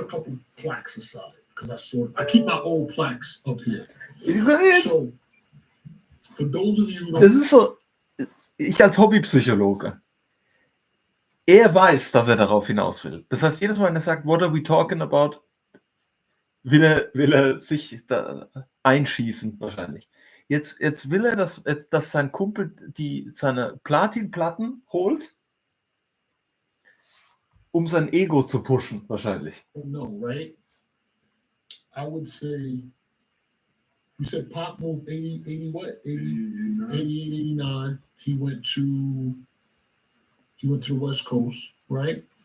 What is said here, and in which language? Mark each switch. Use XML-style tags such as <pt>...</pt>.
<en>a couple plaques aside because I keep my old plaques up here. So, for those of you who</en> <de>Das</de> <en>don't,</en> <de>ist so, ich als Hobbypsychologe, er weiß, dass er darauf hinaus will. Das heißt, jedes Mal, wenn er sagt,</de> <en>what are we talking about,</en> <de>will er sich da einschießen wahrscheinlich. Jetzt will er, dass sein Kumpel seine Platinplatten holt, um sein Ego zu pushen wahrscheinlich.</de> <en>no, right? I would say, you said Pop moved 80 what? 88, 89. He went to the West Coast, right?</en>